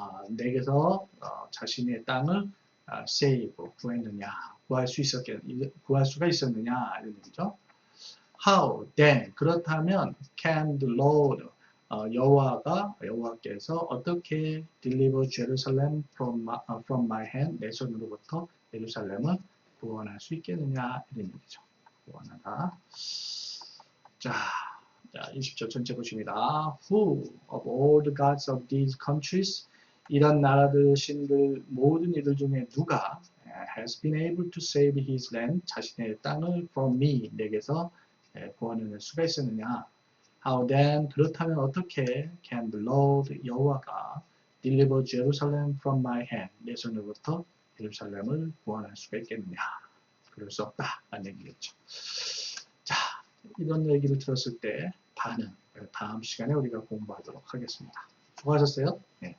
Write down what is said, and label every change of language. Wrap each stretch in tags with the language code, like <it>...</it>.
<ko>내게서 자신의 땅을 save 구했느냐? 구할 수가 있었느냐? 이런 얘기죠.</ko> <en>How then?</en> <ko>그렇다면</ko> <en>can the Lord</en> <ko>여호와께서 어떻게</ko> <en>deliver Jerusalem from my hand?</en> <ko>내 손으로부터 예루살렘을 구원할 수 있겠느냐 이런 얘기죠. 구원하다. 자, 20절 전체 보십니다.</ko> <en>Who of all the gods of these countries</en> <ko>이런 나라들 신들 모든 이들 중에 누가</ko> <en>has been able to save his land</en> <ko>자신의 땅을</ko> <en>from me</en> <ko>내게서 구원해낼 수가 있었느냐?</ko> <en>How then</en> <ko>그렇다면 어떻게</ko> <en>can the Lord</en> <ko>여호와가</ko> <en>deliver Jerusalem from my hand</en> <ko>내 손으로부터 예루살렘을 구원할 수가 있겠느냐? 그럴 수 없다. 라는 얘기겠죠. 자, 이런 얘기를 들었을 때 다음 시간에 우리가 공부하도록 하겠습니다. 수고하셨어요. 네.</ko>